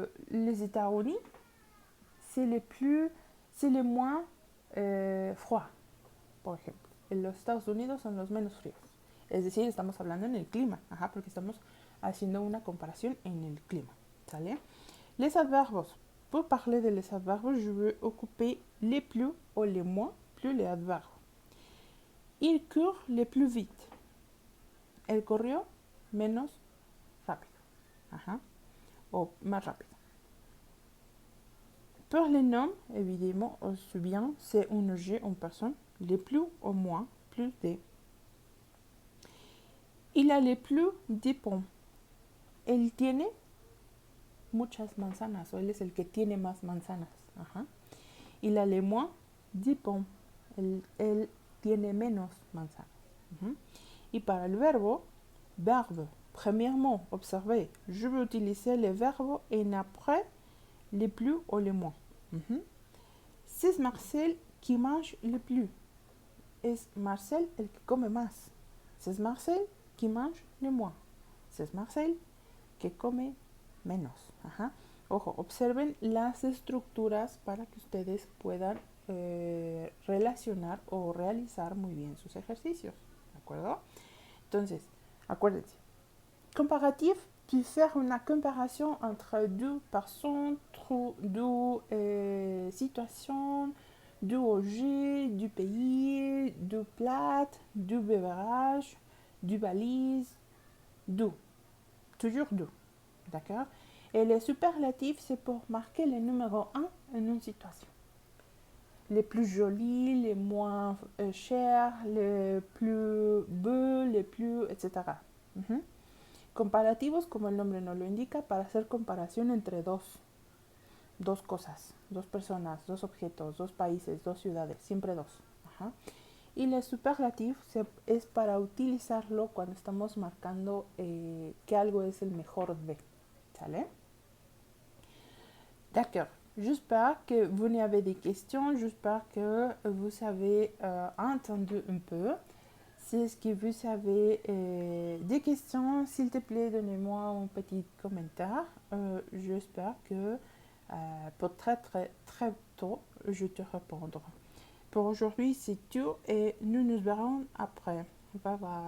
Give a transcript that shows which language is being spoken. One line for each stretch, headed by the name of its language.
French: Les États-Unis, c'est les moins froids,
Spanish: por ejemplo. En los Estados Unidos son los menos fríos. Es decir, estamos hablando en el clima, porque estamos haciendo una comparación en el clima. ¿Sale?
French: Les adverbes. Pour parler de les adverbes, je veux occuper les plus ou les moins, plus les adverbes. Il court le plus vite.
Spanish: El corrió menos rápido. O más rápido.
French: Pour les noms, évidemment, aussi bien, c'est un objet, une personne, les plus ou moins, plus des. Il a les plus de pommes.
Spanish: Él tiene muchas manzanas, o él es el que tiene más manzanas.
French: Il a les moins de pommes.
Spanish: Él tiene menos manzanas. Y para el verbo,
French: premièrement, observez, je vais utiliser le verbe et après les plus ou les moins. C'est Marcel qui mange le plus.
Spanish: Es Marcel el que come más.
French: C'est Marcel qui mange le moins. C'est
Spanish: Marcel que come menos. Ojo, observen las estructuras para que ustedes puedan relacionar o realizar muy bien sus ejercicios. ¿De acuerdo? Entonces, acuérdense.
French: Comparatif, tu fais une comparaison entre deux personnes, deux situations, deux objets, du pays, du plat, du beverage, du valise, du. Toujours du. D'accord? Et les superlatifs, c'est pour marquer le numéro 1 en une situation. Les plus jolis, les moins chers, les plus beaux, les plus, etc.
Spanish: Comparativos, como el nombre nos lo indica, para hacer comparación entre dos cosas, dos personas, dos objetos, dos países, dos ciudades, siempre dos. Y el superlativo es para utilizarlo cuando estamos marcando que algo es el mejor de. ¿Sale?
French: D'accord. J'espère que vous n'avez des questions. J'espère que vous avez entendu un peu. Si est-ce que vous avez des questions, s'il te plaît, donnez-moi un petit commentaire. J'espère que pour très très très tôt, je te répondrai. Pour aujourd'hui, c'est tout et nous nous verrons après. Bye bye.